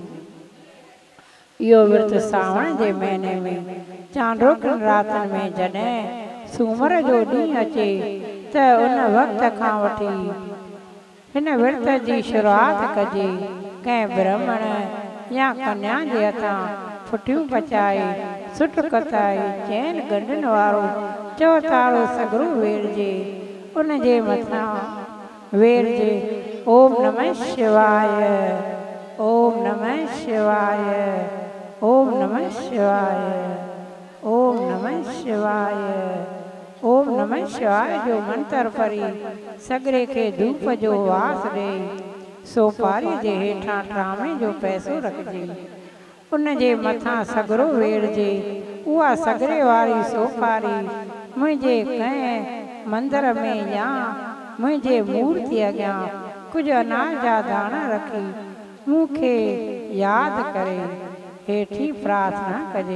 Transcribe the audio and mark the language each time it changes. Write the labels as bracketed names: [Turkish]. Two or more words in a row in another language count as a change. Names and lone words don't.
[Sindhi] इहो विर्त सावण जे महीने में चांडोकनि रातनि में जॾहिं सूमर जो ॾींहुं अचे त उन वक़्त खां वठी हिन विर्त जी शुरूआति कजे। कंहिं ब्राह्मण या कन्या जे हथां फुटियूं पचाए सुट कताई चैन गंढनि वारो चौतारो सगरू वेड़जे। उन जे मथां वेड़जे [Sanskrit] ओम नमः शिवाय, ओम नमः शिवाय, ओम नमः शिवाय, ओम नमः शिवाय, ओम नमः शिवाय [Sindhi] जो मंत्र पढ़ी सगरे खे धूप जो वास ॾेई सोपारी जे हेठां ट्रामे जो पैसो रखिजे। उन जे मथां सगरो वेड़जे। उहा सगरे वारी सोपारी मुंहिंजे कंहिं मंदर में या मुंहिंजे मूर्ति अॻियां कुझु अनाज जा दाणा रखी मूंखे यादि करे हेठी प्रार्थना कजे।